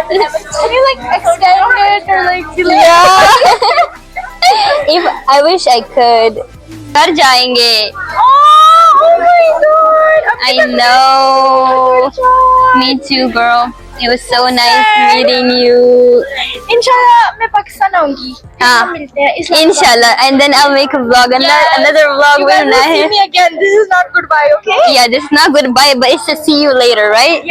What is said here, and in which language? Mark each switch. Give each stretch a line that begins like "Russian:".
English: Can you like extend it or like delay? Yeah. If I wish I could.
Hindi: घर जाएंगे.
English: Oh my god! I know. Me too, girl. It was so nice meeting you.
Hindi: इंशाल्लाह मैं पाकिस्तान आऊंगी. हाँ. मिलते हैं.
English: Inshallah, and then I'll make a vlog, another vlog You with guys will see
Hindi: Nahi.
English: me again. This is not goodbye, okay? Yeah, this is not goodbye, but it's to see you later, right?